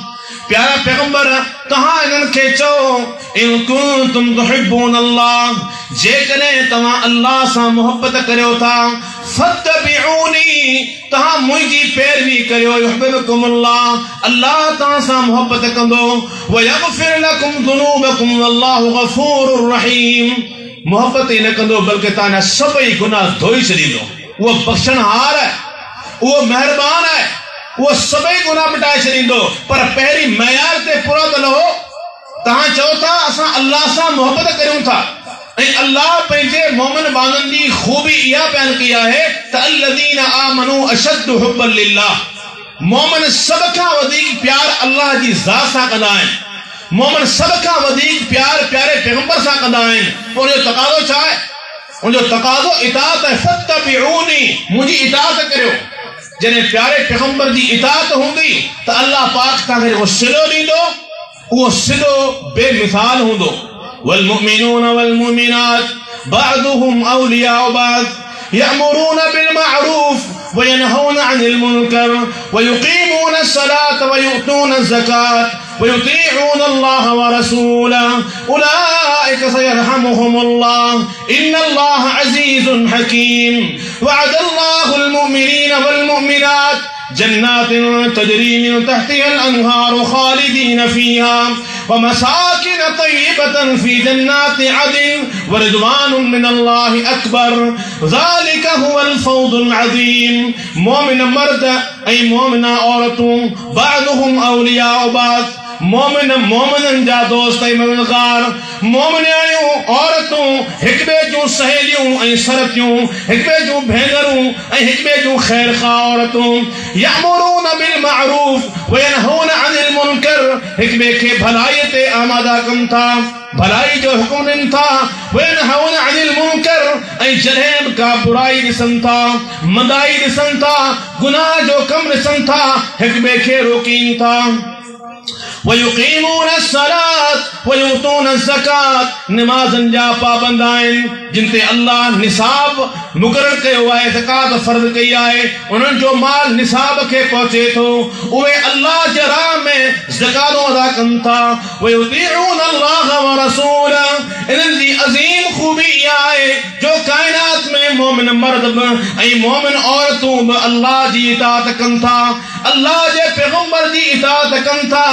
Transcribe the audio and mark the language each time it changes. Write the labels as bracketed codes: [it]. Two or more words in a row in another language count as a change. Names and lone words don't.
[sd] प्यारा पैगंबर तव्हां इन्हनि खे चओ [ar] إن كنتم تحبون الله, [sd] जेकॾहिं तव्हां अल्लाह सां मोहब्बत करियो था, फत्तबिऊनी तव्हां मुंहिंजी पैरवी करियो, युहिब्बुकुमुल्लाह अल्लाह तव्हां सां मोहब्बत कंदो, [ar] ويغفر لكم ذنوبكم والله غفور رحيم. [sd] मोहब्बत ई न कंदो बल्कि तव्हांजा सभई गुनाह धोई छॾींदो। उहो बख़्शणहार आहे, उहो महिरबान आहे, उहो सभई गुनाह मिटाए छॾींदो। पर पहिरीं मयार ते पूरो त लहो। तव्हां चओ था असां अल्लाह सां मोहब्बत करियूं था, अल्लाह पंहिंजे मोमिन बांदनि जी खूबी इहा बयान की है त [ar] الذين آمنوا أشد حبا لله. [sd] मोमिन सब खां वधीक प्यार अल्लाह जी ज़ात सां कंदा आहिनि। मोमिन सब खां वधीक प्यार प्यारे पैगंबर सां कंदा आहिनि। उनजो तक़ाज़ो छा आहे? उनजो तक़ाज़ो इताअत है। फत्तबिऊनी, मुंहिंजी इताअत करियो। जॾहिं प्यारे पैगंबर जी इताअत हूंदी त अल्लाह पाक तव्हांखे जेको सिलो ॾींदो उहो सिलो बेमिसाल हूंदो। [ar] والمؤمنون والمؤمنات بعضهم أولياء بعض يأمرون بالمعروف وينهون عن المنكر ويقيمون الصلاة ويؤتون الزكاة ويطيعون الله ورسوله أولئك سيرحمهم الله إن الله عزيز حكيم. وعد الله المؤمنين والمؤمنات جنات تجري من تحتها الأنهار خالدين فيها ومساكن طيبة في جنات عدن ورضوان من الله أكبر ذلك هو الفوز العظيم. [sd] मोमिन मर्द ऐं मोमिना औरतूं [ar] بعضهم أولياء بعض. [sd] मोमिन मोमिनन जा दोस्त ऐं मददगार, मोमिनियूं औरतूं हिक ॿिए जूं सहेलियूं ऐं सरतियूं, हिक ॿिए जूं भेनरूं ऐं हिक ॿिए जूं ख़ैरख़्वाह औरतूं। [ar] يأمرون بالمعروف وينهون عن المنكر, [sd] हिक ॿिए खे भलाई ते आमादा कनि था, भलाई जो हुकुम ॾियनि था। [ar] وينهون عن المنكر, [sd] ऐं जॾहिं बि का बुराई ॾिसनि था, मंदाई ॾिसनि था, गुनाह जो कमु ॾिसनि था, हिक ॿिए खे रोकीनि था। [ar] ويقيمون الصلاة ويؤتون الزكاة, [sd] नमाज़न जा पाबंद आहिनि जिन ते अल्लाह निसाब मुक़रर कयो आहे, ज़कात फ़र्ज़ कई आहे। उन्हनि जो माल निसाब खे पहुचे थो, उहे अल्लाह जे राह में ज़कातूं अदा कनि था। [ar] ويطيعون الله ورسوله, [sd] इन्हनि जी अज़ीम खूबी इहा आहे जो काइनात में मोमिन मर्द बि ऐं मोमिन औरतूं बि अल्लाह जी इताअत कनि था, अल्लाह जे पैगंबर जी इताअत कनि था।